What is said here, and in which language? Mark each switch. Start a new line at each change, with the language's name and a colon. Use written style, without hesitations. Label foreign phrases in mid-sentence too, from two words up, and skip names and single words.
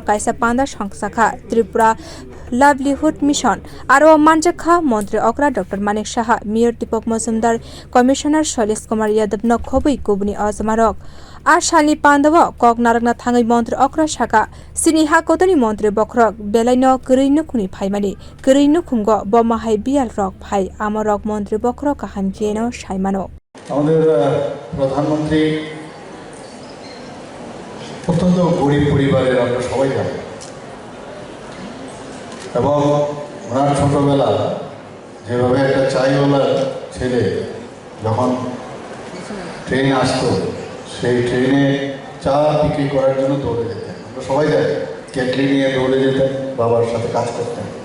Kok Borok: kaisa panda Songsajak Tripura livelihood mission aro manjak montri okra Dr.Manik saha Mayor Dipak Majumdar Commissioner Kumar Yadavno khobwi kubuni ojama rok Ashali pandao kok narakna thangai montri okra saka sini hakotani montri bokrok belaino kruinu khuni phaimani kruinu khungo bomahai bial rok phai amorok montri bokrok kahan jeno saimano
Bangla: আমাদের প্রধানমন্ত্রী অত্যন্ত গরিব পরিবারের আমরা সবাই জানি এবং ওনার ছোটবেলা যেভাবে একটা চাইওয়ালা ছেলে যখন ট্রেনে আসতো সেই ট্রেনে চা বিক্রি করার জন্য দৌড়ে যেতেন আমরা সবাই জানি কেটলি নিয়ে দৌড়ে যেতেন বাবার সাথে কাজ করতেন